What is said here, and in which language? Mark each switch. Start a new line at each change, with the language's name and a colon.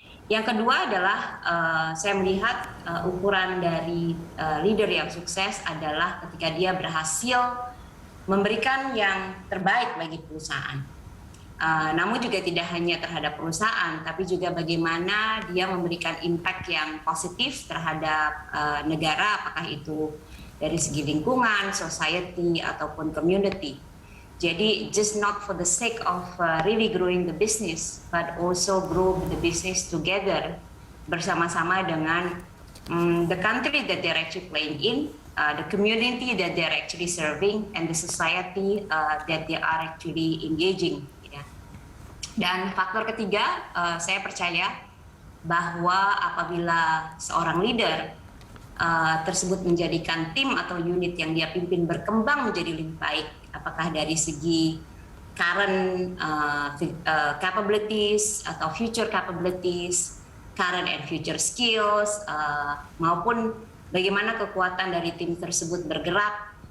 Indonesian: Yang kedua adalah saya melihat ukuran dari leader yang sukses adalah ketika dia berhasil memberikan yang terbaik bagi perusahaan. Namun juga tidak hanya terhadap perusahaan, tapi juga bagaimana dia memberikan impact yang positif terhadap negara, apakah itu dari segi lingkungan, society, ataupun community.
English: Jadi, just not for the sake of really growing the business, but also grow the business together
Indonesian: bersama-sama dengan
English: the country that they're actually playing in, the community that they're actually serving, and the society that they are actually engaging.
Indonesian: Ya. Dan faktor ketiga, saya percaya bahwa apabila seorang leader tersebut menjadikan tim atau unit yang dia pimpin berkembang menjadi lebih baik, apakah dari segi
English: current capabilities atau future capabilities, current and future skills,
Indonesian: maupun bagaimana kekuatan dari tim tersebut bergerak